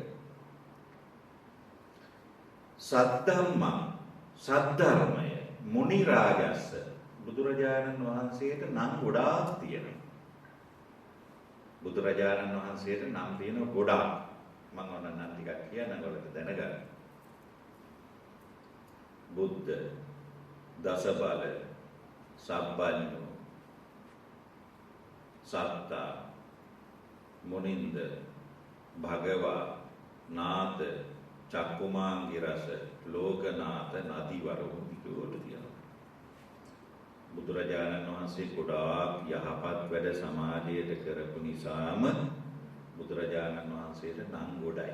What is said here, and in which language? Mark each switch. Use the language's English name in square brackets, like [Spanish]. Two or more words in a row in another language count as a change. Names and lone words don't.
[Sinhala] සද්ධර්මය මුනි රාජස්ස බුදුරජාණන් වහන්සේට නම් ගොඩාක් තියෙනවා. බුදුරජාණන් වහන්සේට නම් තියෙන ගොඩාක්. මම ඔන්න නම් ටිකක් කියනනම් ඔයාලට දැනගන්න. [Pali] බුද්ධ, දසබල, සබ්බඤ්ඤෝ, සත්තා, මුනින්ද, භගවා, නාත, චක්කුමාංගි රස, ලෝකනාත, නදීවරෝ විදුවට තියෙනවා. [Sinhala] බුදුරජාණන් වහන්සේ ගොඩාක් යහපත් වැඩ සමාජයට කරපු නිසාම බුදුරජාණන් වහන්සේට නම් ගොඩයි.